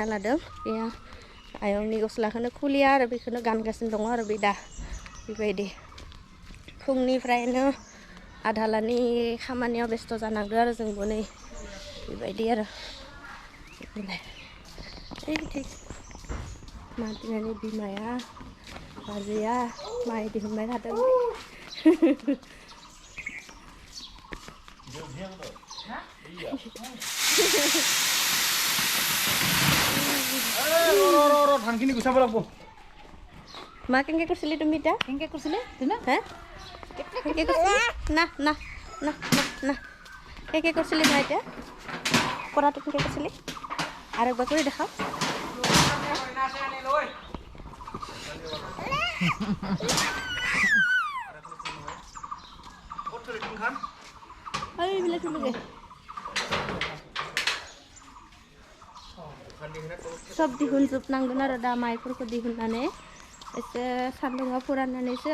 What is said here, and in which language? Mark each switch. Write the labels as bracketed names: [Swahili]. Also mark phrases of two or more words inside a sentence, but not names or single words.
[Bodo] लादों बेयो आयंनि गस्लाखौनो खुलिया आरो बेखौनो गानगासिनो दङ आरो बे दा बेबायदि फुंनिफ्रायनो आधालानि खामानियाव बेस्थ' जानांदों आरो जोंबो नै बेबायदि आरो मादिनानि बिमाया बाजैया माइ दिहुनबाय थादों [Assamese] ধানখিনি গুচাব লাগিব মা কেনেকৈ কৰিছিলি তুমি এতিয়া কেনেকৈ কৰিছিলি হে কেনেকৈ কৰিছিলি না কেনেকৈ কৰিছিলি মা এতিয়া কৰাটো কেনেকৈ কৰিছিলি আৰু একবাৰ কৰি দেখাও এইবিলাক থলোগে [Bodo] सब दिहुनजोबनांगोन आरो दा माइफोरखौ दिहुननानै एसे सान्दुंआव फोराननानैसो